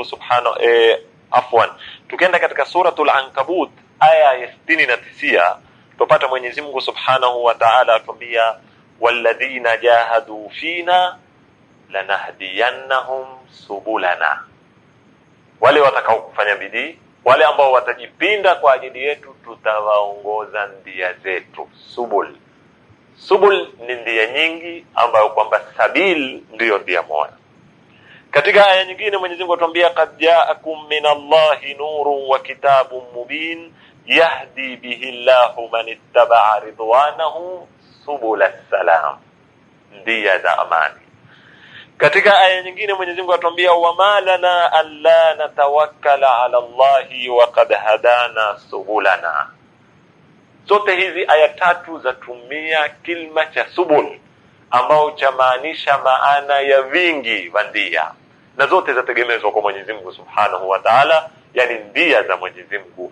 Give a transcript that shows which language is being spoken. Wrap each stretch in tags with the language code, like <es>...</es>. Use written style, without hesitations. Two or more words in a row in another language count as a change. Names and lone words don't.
<sw>tukienda katika suratul Ankabut aya ya 69 tupata Mwenyezi Mungu</sw> <ar>سبحانه وتعالى</ar> <sw>atuambia</sw> <ar>والذين جاهدوا فينا لنهدينهم سبلنا,</ar> <sw>wale watakao kufanya bidii, wale ambao watajipinda kwa ajili yetu, tutawaongoza njia zetu. Subul ni njia nyingi ambayo kwamba sabil ndiyo njia moja. Katika aya nyingine Mwenyezi Mungu atuambia</sw> <ar>قد جاءكم من الله نور وكتاب مبين يهدي به الله من اتبع رضوانه سبل السلام,</ar> <sw>njia za amani. Katika aya nyingine Mwenyezi Mungu atuambia</sw> <ar>وما لنا ألا نتوكل على الله وقد هدانا سبلنا.</ar> <sw>Zote hizi aya tatu zatumia kilma cha subul ambao chamaanisha maana ya vingi wa ndia, na zote zategemezwa kwa Mwenyezi Mungu</sw> <ar>سبحانه وتعالى,</ar> <sw>yani ndia za Mwenyezi Mungu.</sw>